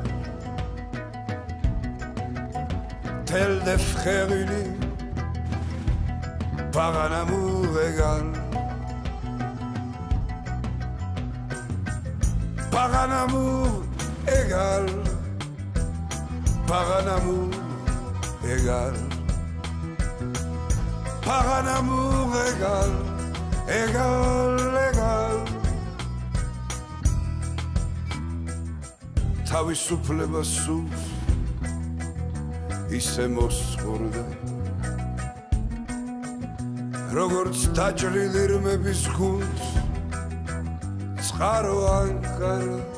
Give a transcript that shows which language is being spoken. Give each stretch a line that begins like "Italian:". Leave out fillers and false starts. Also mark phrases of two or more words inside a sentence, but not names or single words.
French: tels des frères unis par un amour égal, par un amour égal, par un amour égal, par un amour égal, égal, égal.
Georgian: თავისუფლება სულს ისე მოსხურდა, როგორც დაჭრილი რმების გულს წყარო ანკარა.